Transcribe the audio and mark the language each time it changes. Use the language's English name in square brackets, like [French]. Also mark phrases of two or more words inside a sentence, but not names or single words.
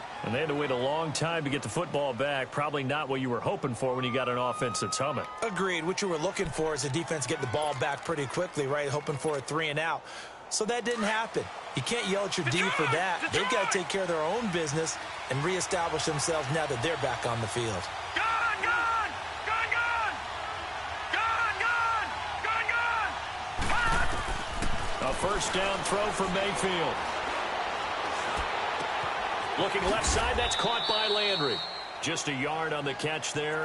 [English] And they had to wait a long time to get the football back. Probably not what you were hoping for when you got an offense that's humming. Agreed. What you were looking for is the defense getting the ball back pretty quickly, right? Hoping for a 3 and out. So that didn't happen. You can't yell at your D for that. They've got to take care of their own business and reestablish themselves now that they're back on the field. Gone, gone! Gone, gone! Gone, gone! Gone, gone! A first down throw for Mayfield. Looking left side, that's caught by Landry. Just a yard on the catch there.